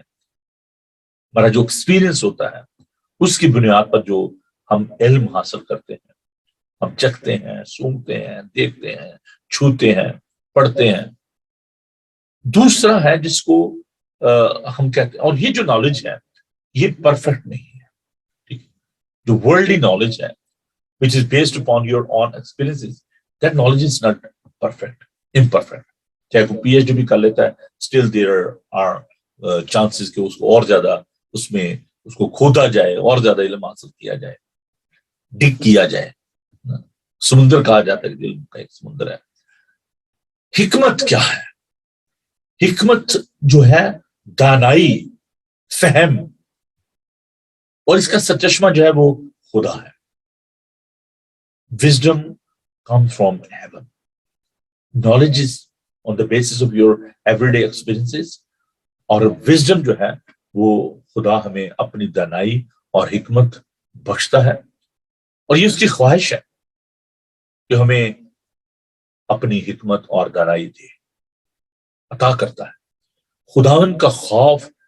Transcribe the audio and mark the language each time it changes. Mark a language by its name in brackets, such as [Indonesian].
[Urdu] ہمارا جو ایکسپیرئنس ہوتا ہے اس کی بنیاد پر جو ہم علم حاصل کرتے ہیں, ہم چکھتے ہیں, سونگتے ہیں, دیکھتے ہیں, چھوتے ہیں, پڑھتے ہیں. دوسرا ہے جس کو ہم کہتے ہیں, اور یہ جو نالج ہے یہ پرفیکٹ نہیں ہے. ٹھیک, جو ورلڈلی نالج ہے [English] which is based upon your own experiences, that knowledge is not perfect, imperfect. [Urdu] چاہے وہ پی ایچ ڈی بھی کر لیتا ہے, [English] still there are chances [Urdu] کہ اس کو اور زیادہ اس میں اس کو کھودا جائے, اور زیادہ علم حاصل کیا جائے, ڈگ کیا جائے. سمندر کہا جاتا ہے کہ علم کا ایک سمندر ہے. حکمت کیا ہے؟ حکمت جو ہے دانائی, فہم, اور اس کا سرچشمہ جو ہے وہ خدا ہے. [English] Wisdom comes from heaven. Knowledge is on the basis of your everyday experiences. [Urdu] اور wisdom جو ہے وہ خدا ہمیں اپنی دانائی اور حکمت بخشتا ہے, اور یہ اس کی خواہش ہے کہ ہمیں اپنی حکمت اور دانائی دے, عطا کرتا ہے. خداوند کا خوف